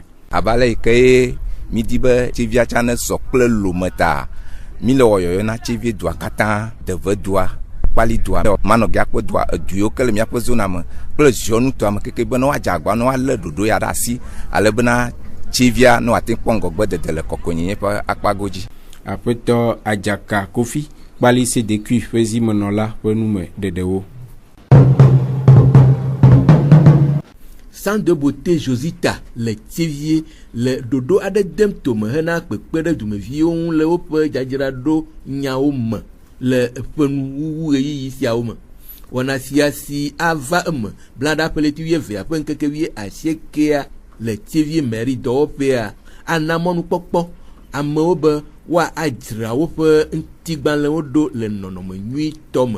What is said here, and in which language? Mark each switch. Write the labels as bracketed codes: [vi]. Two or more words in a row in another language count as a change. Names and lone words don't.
[ee] Abale yi ke mi di be tsevia tsa ne zɔ kple lome ta mi le wɔ yɔyɔ na tsevie dua katã, deve dua, kpali dua, manɔgia kpe dua, edu yiwo ke le miaƒe zona me kple ziɔnutoame keke be ne woadze agba ne woalé ɖoɖo ya ɖe asi ale bena tsevia ne wòate kpɔ ŋgɔgbedede le kɔkɔenyenye ƒe akpago dzi. Aƒetɔ Adzaka Kofi kpali se ɖekui ƒe zimenɔla ƒe nume ɖeɖewo. Centre de beauté Josita le tsevie le ɖoɖo aɖe dem tome hena kpekpe ɖe dumeviwo ŋu le woƒe dzadzraɖo nyawo me le eƒe nuwuwu ɣeyiɣi siawo me. Wɔna sia si ava eme blaɖa ƒe leti 12 ƒe ŋkeke 80 le tsevie mairie dɔwɔƒea ana mɔnukpɔkpɔ amewo be woadzra woƒe ŋutigbalẽwo ɖo le nɔnɔme nyuitɔ me.